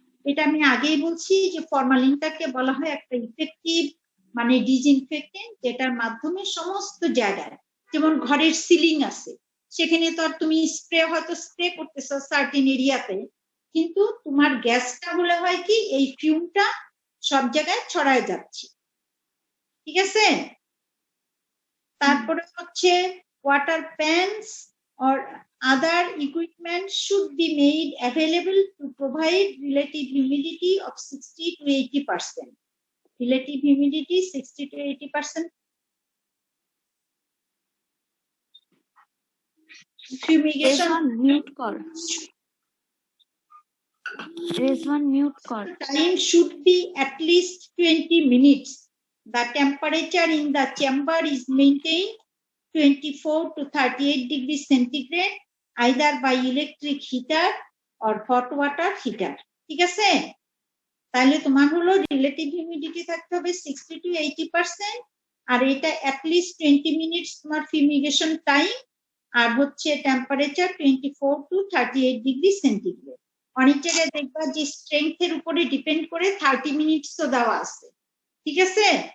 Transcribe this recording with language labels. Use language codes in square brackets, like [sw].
[bn] এটা আমি আগেই বলছি যে ফরমালিনটাকে বলা হয় একটা ইফেক্টিভ মানে ডিসইনফেক্টেন্ট, যেটার মাধ্যমে সমস্ত জায়গায়, যেমন ঘরের সিলিং আছে সেখানে তো আর তুমি স্প্রে হয়তো স্প্রে করতেছো সার্টেন এরিয়াতে, কিন্তু তোমার গ্যাসটা হলে হয় কি এই ফিউমটা সব জায়গায় ছড়ায় যাচ্ছে, ঠিক আছে? তারপরে হচ্ছে [en] Water pans or other equipment should be made available to provide relative humidity of 60 to 80%. Relative humidity 60 to 80%. Fumigation [bn] mute কর, রেজওয়ান মিউট কর। [en] time should be at least 20 minutes. The temperature in the chamber is maintained 24 to 38 degrees centigrade either by electric heater or hot water heater, [bn] ঠিক আছে? তাহলে তোমার হলো relative humidity থাকতে হবে 60 to 80%, আর এটা [en] at least 20 minutes [bn] তোমার ফিউমিগেশন টাইম, আর হচ্ছে টেম্পারেচার 24 to 38 ডিগ্রি সেন্টিগ্রেড। অনেক জায়গায় দেখবা যে স্ট্রেংথের উপরে ডিপেন্ড করে 30 মিনিটসও দেওয়া আছে, ঠিক আছে?